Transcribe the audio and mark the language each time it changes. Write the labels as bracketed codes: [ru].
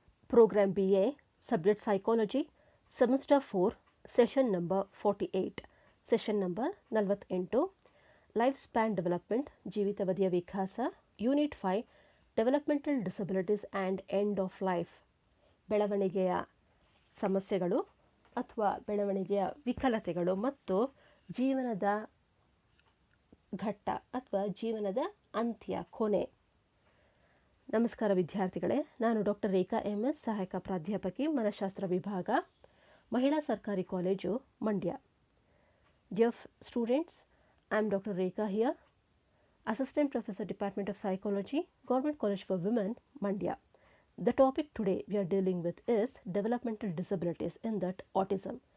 [en] Program BA, Subject Psychology, Semester 4, Session number 48, Session number 48, Lifespan Development, [kn] ಜೀವಿತಾವಧಿಯ ವಿಕಾಸ, [en] Unit 5, Developmental Disabilities and End of Life, [kn] ಬೆಳವಣಿಗೆಯ ಸಮಸ್ಯೆಗಳು ಅಥವಾ ಬೆಳವಣಿಗೆಯ ವಿಕಲತೆಗಳು ಮತ್ತು ಜೀವನದ ಘಟ್ಟ ಅಥವಾ ಜೀವನದ ಅಂತ್ಯ ಕೊನೆ. ನಮಸ್ಕಾರ ವಿದ್ಯಾರ್ಥಿಗಳೇ, ನಾನು ಡಾಕ್ಟರ್ ರೇಖಾ MS, ಸಹಾಯಕ ಪ್ರಾಧ್ಯಾಪಕಿ, ಮನಃಶಾಸ್ತ್ರ ವಿಭಾಗ, ಮಹಿಳಾ ಸರ್ಕಾರಿ college, Mandya. [en] Dear students, I am Dr. Rekha here, Assistant Professor, Department of Psychology, Government College for Women, Mandya. The topic today we are dealing with is developmental disabilities, in that autism.